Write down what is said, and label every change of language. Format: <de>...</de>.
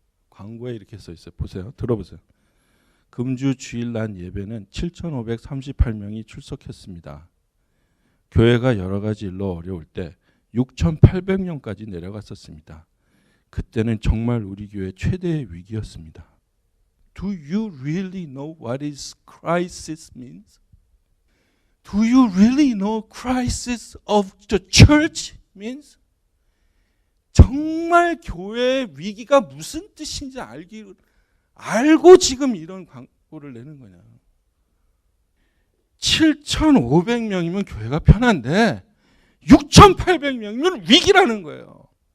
<ko>광고에 이렇게 써 있어요. 보세요. 들어보세요. 금주 주일날 예배는 7,538명이 출석했습니다. 교회가 여러 가지 일로 어려울 때 6,800명까지 내려갔었습니다. 그때는 정말 우리 교회 최대의 위기였습니다.</ko> <en>Do you really know what is crisis means? Do you really know crisis of the church means?</en> <ko>정말 교회의 위기가 무슨 뜻인지 알고 지금 이런 광고를 내는 거냐. 7,500명이면 교회가 편한데 6,800명이면 위기라는 거예요.</ko>